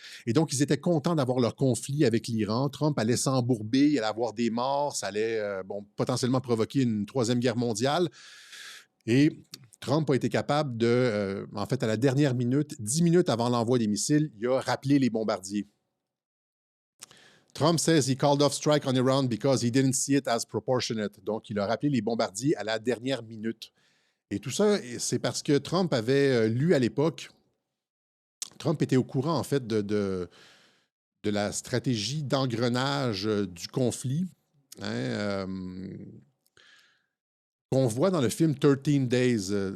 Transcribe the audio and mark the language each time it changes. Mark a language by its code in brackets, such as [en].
[fr] Et donc, ils étaient contents d'avoir leur conflit avec l'Iran. Trump allait s'embourber, il allait avoir des morts, ça allait potentiellement provoquer une troisième guerre mondiale. Et Trump a été capable de, en fait, à la dernière minute, 10 minutes avant l'envoi des missiles, il a rappelé les bombardiers. [en] Trump says he called off strike on Iran because he didn't see it as proportionate. [fr] Donc, il a rappelé les bombardiers à la dernière minute. Et tout ça, c'est parce que Trump avait lu à l'époque, Trump était au courant, en fait, de la stratégie d'engrenage du conflit, hein, qu'on voit dans le film 13 Days.